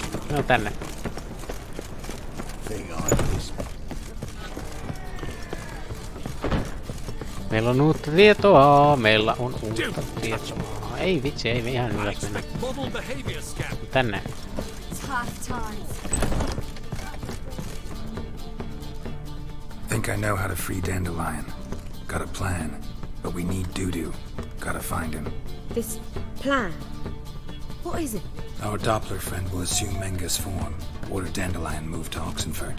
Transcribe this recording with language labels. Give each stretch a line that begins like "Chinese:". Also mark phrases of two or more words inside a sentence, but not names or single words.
Finnish: No tänne. Meillä on uutta tietoa. Meillä on uutta tietoa. Ei vitsi, ei me ihan ylös mennä. Tänne.
English: Think I know how to free Dandelion. Got a plan, but we need Dudu. Gotta find him. This plan? What is it? Our Doppler friend will assume Menga's form. Order Dandelion move to Oxenfurt.